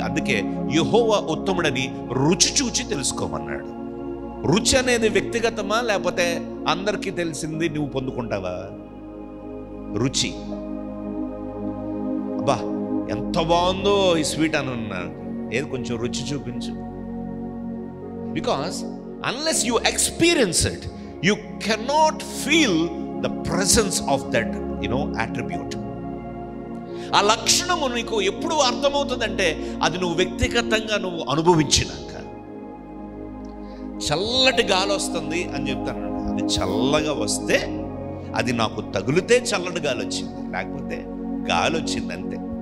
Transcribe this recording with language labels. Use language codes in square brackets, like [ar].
[te] అందుకే యెహోవా ఉత్తముడని రుచి చూచి తెలుసుకోమన్నాడు. రుచి అనేది వ్యక్తిగతమా, లేకపోతే అందరికీ తెలిసింది నువ్వు పొందుకుంటావా? రుచి, అబ్బా ఎంత బాగుందో ఈ స్వీట్ అని అన్నాను, ఏది కొంచెం రుచి చూపించు. [en] Because unless you experience it, you cannot feel the presence of that attribute. [te] ఆ లక్షణము నీకు ఎప్పుడు అర్థమవుతుందంటే అది నువ్వు వ్యక్తిగతంగా నువ్వు అనుభవించినాక. చల్లటి గాలి వస్తుంది అని చెప్తాను, అది చల్లగా వస్తే అది నాకు తగిలితే చల్లటి గాలి వచ్చింది, లేకపోతే గాలి వచ్చింది అంతే.